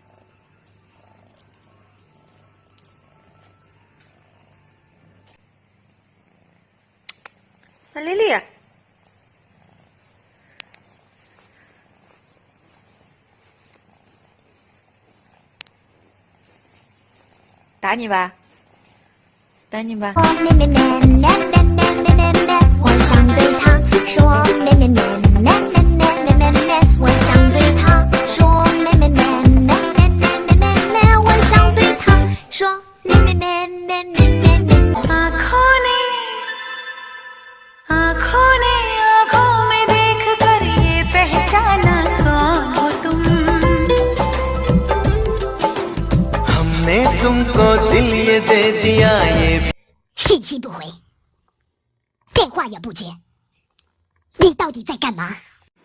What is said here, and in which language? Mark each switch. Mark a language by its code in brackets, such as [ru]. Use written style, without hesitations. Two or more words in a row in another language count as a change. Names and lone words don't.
[zh] 那莉莉，打你吧，打你吧！咩咩咩咩咩咩咩咩咩，我想对他说咩咩咩咩咩咩咩咩咩，我想对他说咩咩咩咩咩咩咩咩咩，我想对他说咩咩咩咩咩咩咩。 [hi] आँखों ने आँखों में देख कर ये पहचाना कौन हो तुम। हमने तुमको दिल ये दे दिया ये。 [zh] 信息不回，电话也不接，你到底在干嘛？